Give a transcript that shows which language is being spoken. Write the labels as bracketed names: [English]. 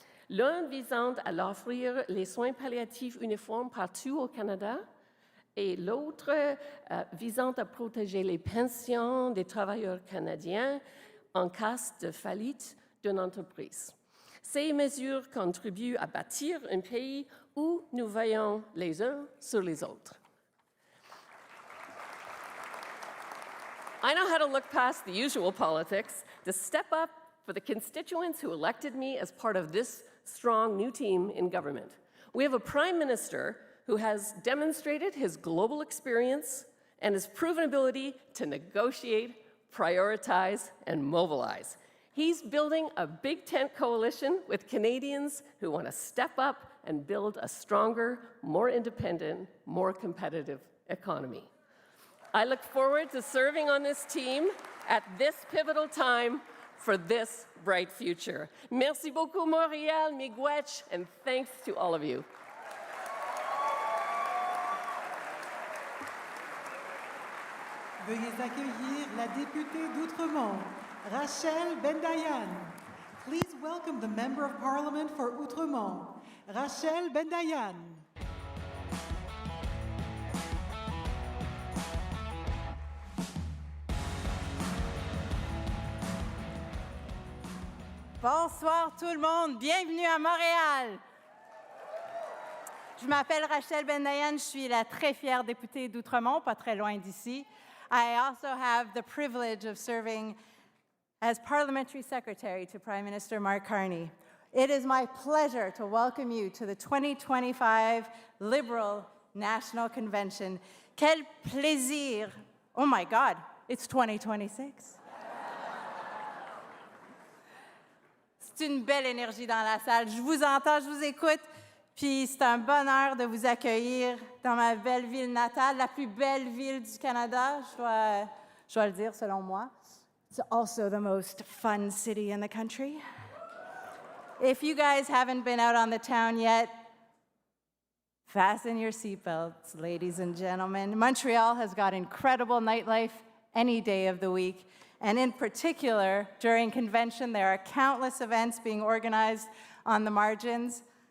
[French] L'un visant à offrir les soins palliatifs uniformes partout au Canada et l'autre visant à protéger les pensions des travailleurs canadiens en cas de faillite d'une entreprise. Ces mesures contribuent à bâtir un pays où nous veillons les uns sur les autres. [English] I know how to look past the usual politics to step up for the constituents who elected me as part of this strong new team in government. We have a prime minister who has demonstrated his global experience and his proven ability to negotiate, prioritize, and mobilize. He's building a big tent coalition with Canadians who want to step up and build a stronger, more independent, more competitive economy. I look forward to serving on this team at this pivotal time for this bright future. [French] Merci beaucoup, [English] Montréal, miigwech, and thanks to all of you. [French] Veuillez accueillir la députée d'Outremont, Rachel Bendayan. [English] Please welcome the Member of Parliament for Outremont, Rachel Bendayan. [French] Bonsoir tout le monde, bienvenue à Montréal. Je m'appelle Rachel Bendayan, je suis la très fière députée d'Outremont, pas très loin d'ici. [English] I also have the privilege of serving as Parliamentary Secretary to Prime Minister Mark Carney. It is my pleasure to welcome you to the 2025 Liberal National Convention. [French] Quel plaisir! [English] Oh my God, it's 2026. [French] C'est une belle énergie dans la salle. Je vous entends, je vous écoute, puis c'est un bonheur de vous accueillir dans ma belle ville natale, la plus belle ville du Canada, je dois le dire selon moi. [English] It's also the most fun city in the country. If you guys haven't been out on the town yet, fasten your seatbelts, ladies and gentlemen. Montreal has got incredible nightlife any day of the week. And in particular, during convention, there are countless events being organized on the margins.